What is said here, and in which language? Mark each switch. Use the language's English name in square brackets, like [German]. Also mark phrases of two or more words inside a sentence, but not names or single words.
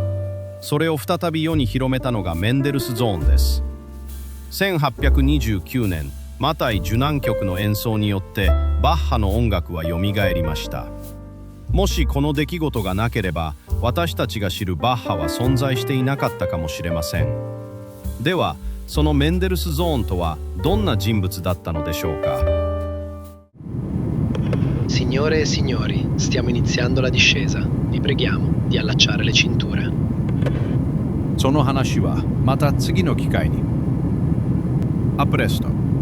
[Japanese] それを再び世に広めたのがメンデルスゾーンです。1829年、マタイ受難曲の演奏によってバッハの音楽はよみがえりました。もしこの出来事がなければ、私たちが知るバッハは存在していなかったかもしれません。では、そのメンデルスゾーンとはどんな人物だったのでしょうか。 [Italian] Signore e signori, stiamo iniziando la discesa. Vi preghiamo di allacciare le cinture. [Japanese] その話はまた次の機会に。アプレスト。